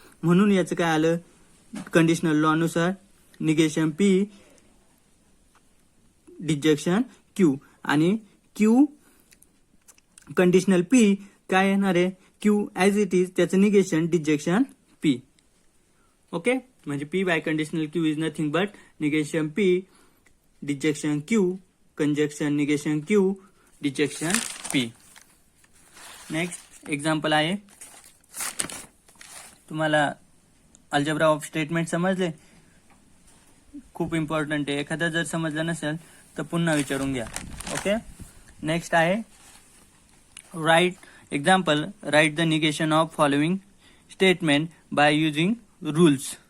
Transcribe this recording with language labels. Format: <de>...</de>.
<mr>म्हणून याचं काय आलं, कंडिशनल लॉ नुसार निगेशन पी डिजेक्शन क्यू आणि क्यू कंडिशनल पी काय येणार आहे, क्यू ऍज इट इज त्याचं निगेशन डिजेक्शन पी.</mr> <en>Okay. म्हणजे P biconditional Q is nothing but negation P disjunction Q conjunction negation Q disjunction P.</en> <mr>Next example आहे, तुम्हाला algebra of statement समजले, खूप important आहे. एखादा जर समजलं नसेल तर पुन्हा विचारून घ्या. ओके.</mr> <en>Next आहे right example, write the negation of following statement by using rules.</en>